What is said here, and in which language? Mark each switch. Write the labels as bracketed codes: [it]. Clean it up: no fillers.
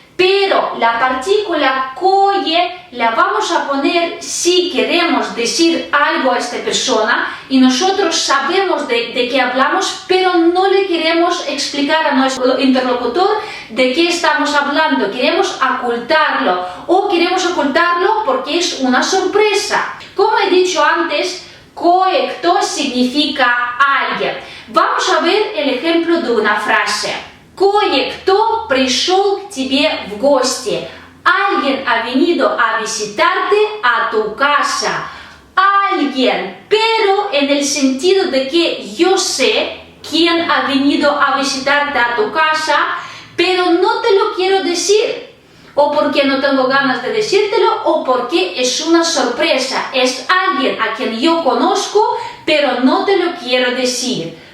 [es] Pero la partícula koe la vamos a poner si queremos decir algo a esta persona y nosotros sabemos de qué hablamos, pero no le queremos explicar a nuestro interlocutor de qué estamos hablando. Queremos ocultarlo o queremos ocultarlo porque es una sorpresa. Como he dicho antes, koe kto significa alguien. Vamos a ver el ejemplo de una frase. [ru] Кое-кто пришел к тебе в гости. [es] Alguien ha venido a visitarte a tu casa. Alguien, pero en el sentido de que yo sé quién ha venido a visitarte a tu casa, pero no te lo quiero decir. o porque no tengo ganas de decírtelo, o porque es una sorpresa, es alguien a quien yo conozco, pero no te lo quiero decir.